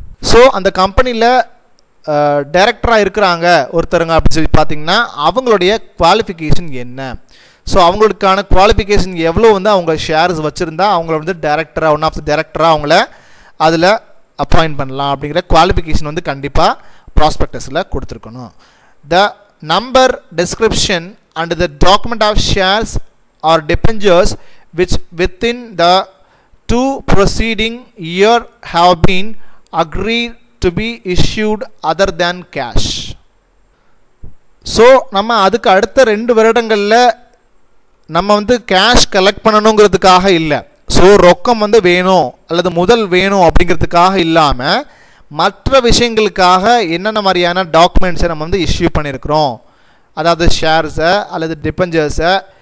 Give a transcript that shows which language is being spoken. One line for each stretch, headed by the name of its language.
Tamil: So அந்த கம்பெனியில் டைரக்டராக இருக்கிறாங்க ஒருத்தருங்க அப்படின்னு சொல்லி பார்த்தீங்கன்னா அவங்களுடைய குவாலிஃபிகேஷன் என்ன. ஸோ அவங்களுக்கான குவாலிஃபிகேஷன் எவ்வளோ வந்து அவங்க ஷேர்ஸ் வச்சுருந்தா அவங்கள வந்து டைரக்டராக ஒன் ஆஃப் த டைரக்டராக அவங்கள அதில் அப்பாயிண்ட் பண்ணலாம் அப்படிங்கிற குவாலிஃபிகேஷன் வந்து கண்டிப்பாக ப்ராஸ்பெக்டஸில் கொடுத்துருக்கணும்.
English: The number description and the document of shares are debentures which within the 2 preceding year have been agreed to be issued other than cash.
Tamil: So நம்ம அதுக்கு அடுத்த 2 வருடங்களில் நம்ம வந்து கேஷ் கலெக்ட் பண்ணணுங்கிறதுக்காக இல்லை, ஸோ ரொக்கம் வந்து வேணும் அல்லது முதல் வேணும் அப்படிங்கிறதுக்காக இல்லாமல் மற்ற விஷயங்களுக்காக என்னென்ன மாதிரியான டாக்குமெண்ட்ஸை நம்ம வந்து இஷ்யூ பண்ணியிருக்கிறோம், அதாவது ஷேர்ஸை அல்லது டிபெஞ்சர்ஸை.